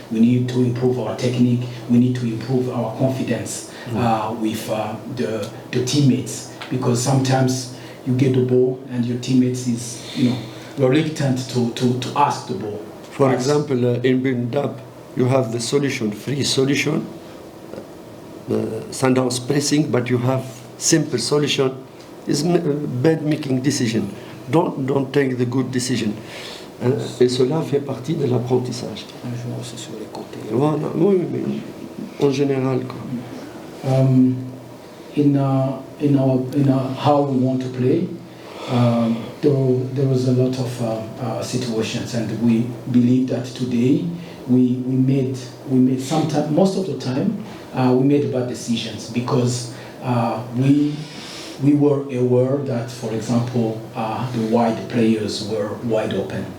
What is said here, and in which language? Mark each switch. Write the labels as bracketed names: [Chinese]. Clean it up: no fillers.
[English] We need to improve our technique. We need to improve our confidence with the teammates, because sometimes you get the ball and your teammates is reluctant to ask the ball. For example, in build-up, you have the solution, free solution, Sundowns pressing, but you have simple solution, is bad making decision. Don't take the good decision. [French] Et cela fait partie de l'apprentissage. Un joueur aussi sur les côtés. Voilà, oui, mais en général, quoi. [English] In how we want to play, there was a lot of situations, and we believe that today we made sometimes, most of the time, we made bad decisions, because we were aware that, for example, the wide players were wide open.